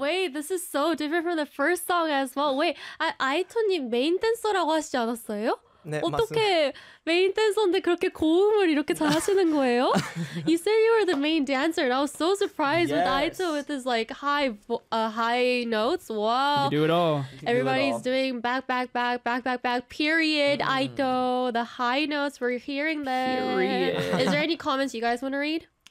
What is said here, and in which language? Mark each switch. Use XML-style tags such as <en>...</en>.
<en>This is so different from the first song as well.</en> <ko>Wait, 아이토님 메인 댄서라고 하시지 않았어요? 네, 어떻게 맞습니다. 메인 댄서인데 그렇게 고음을 이렇게 잘 하시는 거예요?</ko> <en>You said you were the main dancer, and I was so surprised with Aito with his like high notes. Wow. You do it all. Everybody's doing back, period, Aito. The high notes, we're hearing them. Period. Is there any comments you guys want to read?</en>